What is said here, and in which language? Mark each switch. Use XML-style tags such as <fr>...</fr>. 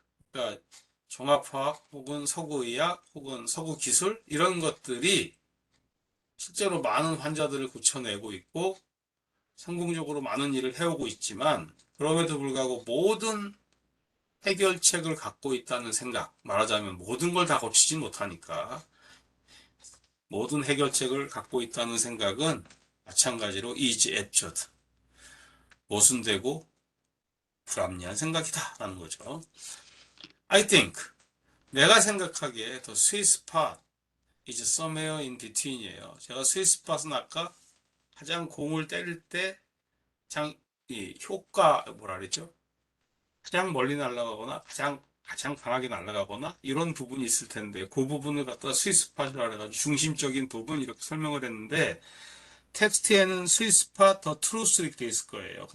<ko>그러니까 종합화학 혹은 서구의학 혹은 서구기술 이런 것들이 실제로 많은 환자들을 고쳐내고 있고 성공적으로 많은 일을 해오고 있지만 그럼에도 불구하고 모든 해결책을 갖고 있다는 생각, 말하자면 모든 걸 다 고치진 못하니까 모든 해결책을 갖고 있다는 생각은 마찬가지로</ko> <en>is absurd,</en> <ko>모순되고 불합리한 생각이다 라는 거죠.</ko> <en>I think,</en> <ko>내가 생각하기에</ko> <en>the sweet spot is somewhere in between이에요.</en> <ko>제가 sweet spot은 아까 가장 공을 때릴 때 가장 이 효과 뭐라 그랬죠? 가장 멀리 날아가거나 가장 강하게 날아가거나 이런 부분이 있을 텐데 그 부분을 갖다가 스윗 스팟이라 해가지고 중심적인 부분 이렇게 설명을 했는데 텍스트에는 스윗 스팟 더 트루스 이렇게 돼 있을 거예요.</ko>